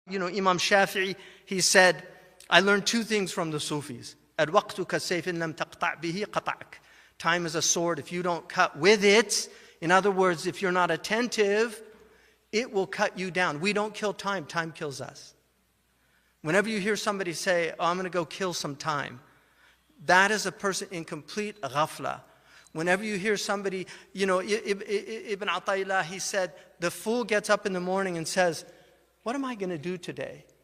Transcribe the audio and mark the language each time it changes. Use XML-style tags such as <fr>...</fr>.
<en>Imam Shafi'i, he said, I learned two things from the Sufis.</en> <ar>الوقت كالسيف إن لم تقطع به قطعك.</ar> <en>Time is a sword. If you don't cut with it, in other words, if you're not attentive, it will cut you down. We don't kill time. Time kills us. Whenever you hear somebody say, oh, I'm going to go kill some time, that is a person in complete ghafla. Whenever you hear somebody, Ibn Ata'illah, he said, the fool gets up in the morning and says, what am I going to do today?</en>